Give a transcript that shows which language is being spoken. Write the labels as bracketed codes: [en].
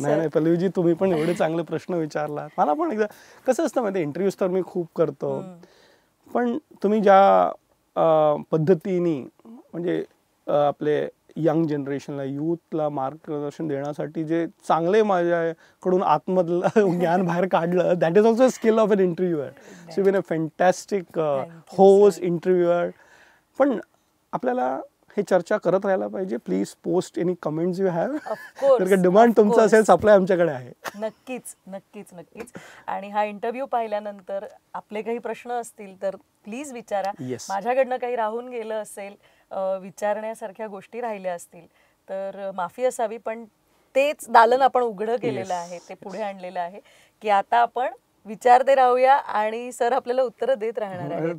[mr] नाही पल्लवीजी, तुम्ही पण एवढे चांगले प्रश्न विचारला. मला पण एकदा कसं असतं माहिती, इंटरव्ह्यूज तर मी खूप करतो, पण तुम्ही ज्या पद्धतीने म्हणजे आपले यंग जनरेशनला, यूथला मार्गदर्शन देण्यासाठी जे चांगले माझ्याकडून आतमधलं ज्ञान बाहेर काढलं, [en] That is also skill of an interviewer. So been a fantastic host, interviewer. [mr] पण आपल्याला हे चर्चा करत राहायला पाहिजे. [en] Please post any comments you have. [mr] जर का डिमांड तुमचं असेल, सप्लाय आमच्याकडे आहे. नक्कीच नक्कीच नक्कीच. आणि हा इंटरव्ह्यू पाहिल्यानंतर आपले काही प्रश्न असतील तर प्लीज विचारा. माझ्याकडनं काही राहून गेलं असेल, विचारण्यासारख्या गोष्टी राहिल्या असतील तर माफी असावी. पण तेच दालन आपण उघडं केलेलं आहे, ते पुढे आणलेलं आहे की आता आपण विचारते राहूया आणि सर आपल्याला उत्तर देत राहणार आहेत.